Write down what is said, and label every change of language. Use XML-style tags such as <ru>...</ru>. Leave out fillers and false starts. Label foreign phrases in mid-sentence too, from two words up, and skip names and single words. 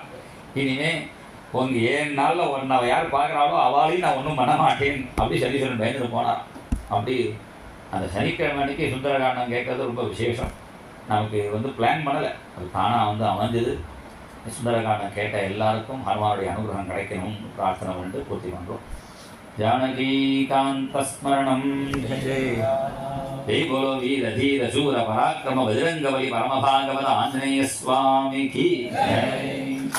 <ta>இனிமே உங்கள் 7 நாளில் ஒன்றை யார் பார்க்குறாளோ அவளையும் நான் ஒன்றும் பண்ண மாட்டேன் அப்படி சனீஸ்வரன் பயந்துட்டு போனார். அப்படி அந்த சனிக்கிழமை அன்னைக்கு சுந்தரகாண்டம் கேட்கறது ரொம்ப விசேஷம். நமக்கு வந்து பிளான் பண்ணலை, அது தானாக அமைஞ்சது. சுந்தரகாண்டம் கேட்ட எல்லாருக்கும் ஹனுமானுடைய அனுகிரகம் கிடைக்கணும்னு பிரார்த்தனை பண்ணிட்டு பூர்த்தி பண்ணுறோம்.</ta> <sa>जानकीकांत स्मरणं</sa> <hi>जय जय बोलो वीर धीर शूर पराक्रम बजरंग बली परम भागवत आंजनेय स्वामी की जय।</hi>